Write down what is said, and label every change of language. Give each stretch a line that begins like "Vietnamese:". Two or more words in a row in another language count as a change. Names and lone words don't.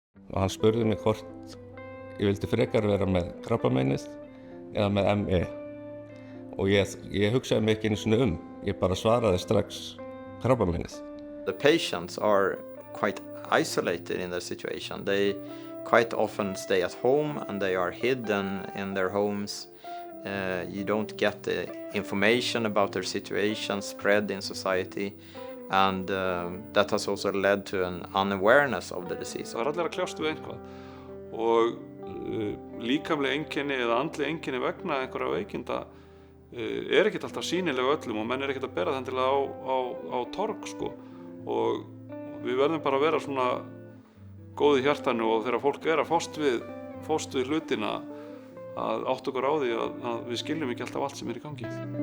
Icelandic: og hann spurði mig hvort ég vildi frekar vera með krabbameinið eða með ME og ég hugsaði mig ekki einu sinni ég bara svaraði strax krabbameinið.
English: The patients are quite isolated in their situation. They quite often stay at home and they are hidden in their homes. You don't get the information about their situation spread in society, and that has also led to an unawareness of the disease.
Icelandic: Það allir að kljást við eitthvað og líkamleg einkenni eða andleg einkenni vegna einhverja veikinda ekkert alltaf sýnilega öllum og menn ekkert að bera það á torg sko. Og við verðum bara að vera svona góð í hjartanu og þegar fólk að fást við hlutina að átta okkur á því að við skiljum ekki alltaf allt sem í gangi.